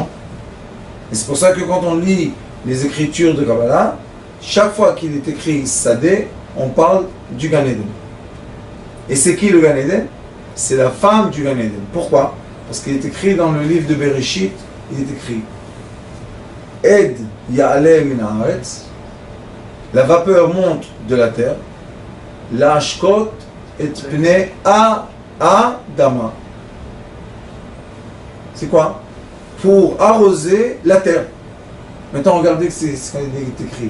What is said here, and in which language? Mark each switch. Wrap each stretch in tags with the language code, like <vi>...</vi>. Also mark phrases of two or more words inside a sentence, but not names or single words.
<fr>Et c'est pour ça que quand on lit les écritures de Kabbalah, chaque fois qu'il est écrit Sadé, on parle du Gan Eden. Et c'est qui le Gan Eden? C'est la femme du Gan Eden. Pourquoi? Parce qu'il est écrit dans le livre de Bereshit, il est écrit</fr> <he>אד יעלה מן הארץ,</he> <fr>la vapeur monte de la terre,</fr> <he>להשקות את פני האדמה.</he> <fr>C'est quoi? Pour arroser la terre. Maintenant, regardez ce qu'il est écrit.</fr>